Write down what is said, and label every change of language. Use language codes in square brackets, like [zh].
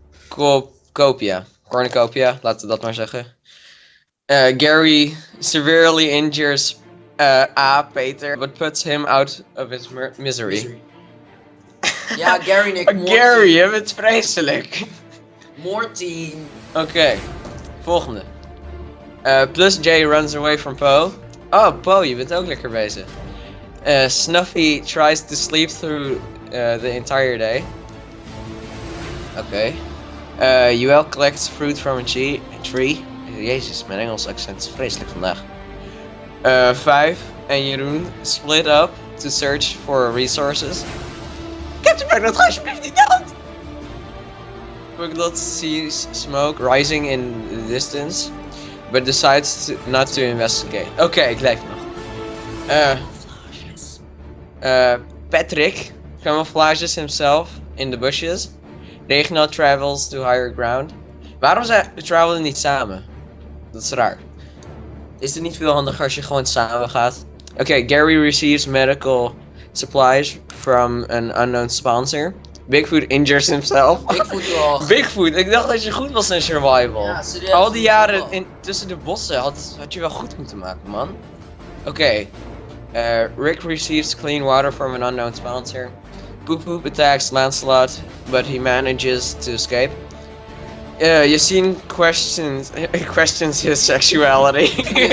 [nl] Cornucopia. Cornucopia, laten we dat maar zeggen. [en] Gary severely injures Peter, but puts him out of his misery. [nl] Ja, Gary Nick. Gary, je bent vreselijk. Morty. Oké, volgende. [en] Plus J runs away from Poe. [nl] Oh, Poe, je bent ook lekker bezig. [en] Snuffy tries to sleep through the entire day. Oké. Joel collects fruit from a tree. [nl] Jezus, mijn Engels accent is vreselijk vandaag. [en] 5 en Jeroen split up to search for resources. Captain Pugalot, [nl] ga alsjeblieft niet dood! [en] Pugalot sees smoke rising in the distance, but decides not to investigate. [nl] Oké, ik leef nog. [en] Patrick camouflages himself in the bushes. Reginald travels to higher ground. [nl] Waarom travelen niet samen? Dat is raar. Is het niet veel handiger als je gewoon samen gaat? [en] Oké, Gary receives medical supplies from an unknown sponsor. Bigfoot injures himself. [nl] Bigfoot wel. Bigfoot, ik dacht dat je goed was in survival. Ja, serieus. Al die jaren tussen de bossen had je wel goed moeten maken, man. Oké. [en] Rick receives clean water from an unknown sponsor. Poop Poop attacks Lancelot, but he manages to escape. Yassine questions his sexuality.